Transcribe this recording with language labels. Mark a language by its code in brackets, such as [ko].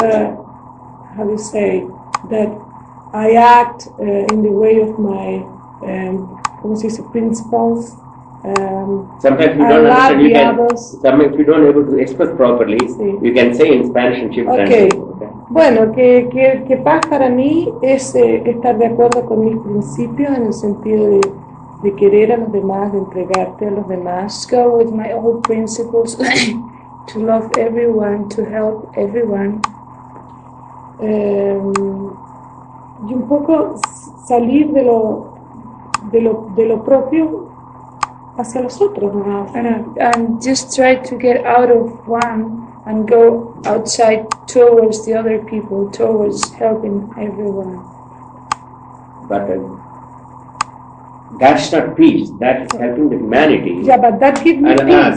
[en] How do you say that? I act in the way of my principles. Sometimes you don't understand. You can. Sometimes you don't able to express properly. [es] Sí. [en] You can say in Spanish and shift. Okay. [es] Bueno, que paz para mí es estar de acuerdo con mis principios en el sentido de querer a los demás, de entregarte a los demás. [en] Go with my old principles, to love everyone, to help everyone. [es] Y un poco salir de lo propio hacia los otros, ¿no? [en] And just try to get out of one and go outside towards the other people, towards helping everyone. But that's not peace. That's helping the humanity. Yeah, but that gives me peace.